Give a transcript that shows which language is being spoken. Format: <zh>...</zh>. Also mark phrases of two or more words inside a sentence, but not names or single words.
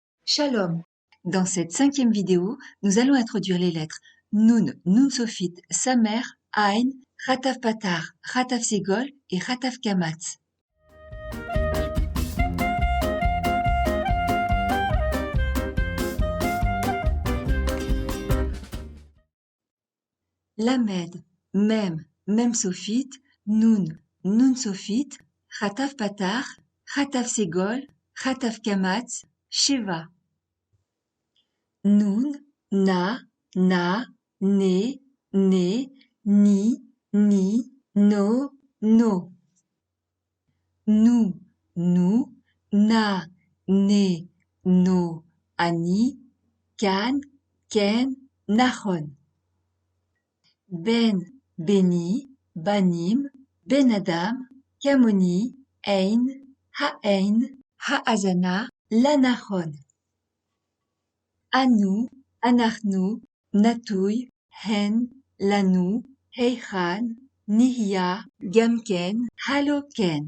<fr>Shalom! Dans cette 5e vidéo, nous allons introduire les lettres Nun, Nun Sophit, Samer, Ain, Chataf Patar, Chataf Segol et Chataf Kamatz.</fr> <he>למד, מם, מם סופית, נון, נון סופית, חטף פתח, חטף סגול, חטף קמץ, שווא. Nun, נַ, נֶ, נִ, נוֹ, נוּ, נַ, נֶ, נוֹ, אֲנִי, כָּאן, כֵּן, נָכוֹן. בֵּן, בְּנִי, בָּנִים, בֶּן אָדָם, כָּמוֹנִי, אֵין, הַאֲזָנָה, לַנָּכוֹן. אָנוּ, אֲנַחְנוּ, נָטוּי, הֵן, לָנוּ, הֵיכָן, נִהְיֶה, גַּם כֵּן, הֲלוֹא כֵּן.</he>